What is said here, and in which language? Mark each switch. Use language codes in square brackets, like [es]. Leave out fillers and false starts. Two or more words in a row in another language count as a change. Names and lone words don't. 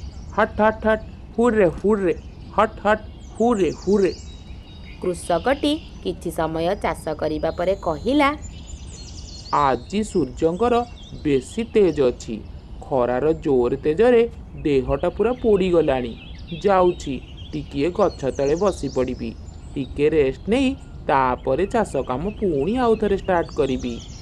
[or] हट हट हट हुर्रे हुर्रे हट हट हुर्रे हुर्रे। କୃଷକଟି କିଛି ସମୟ ଚାଷ କରିବା ପରେ କହିଲା, ଆଜି ସୂର୍ଯ୍ୟଙ୍କର ବେଶୀ ତେଜ ଅଛି। ଖରାର ଜୋର ତେଜରେ ଦେହଟା ପୁରା ପୋଡ଼ିଗଲାଣି। ଯାଉଛି ଟିକିଏ ଗଛ ତଳେ ବସି ପଡ଼ିବି, ଟିକେ ରେଷ୍ଟ ନେଇ ତାପରେ ଚାଷ କାମ ପୁଣି ଆଉଥରେ ଷ୍ଟାର୍ଟ କରିବି।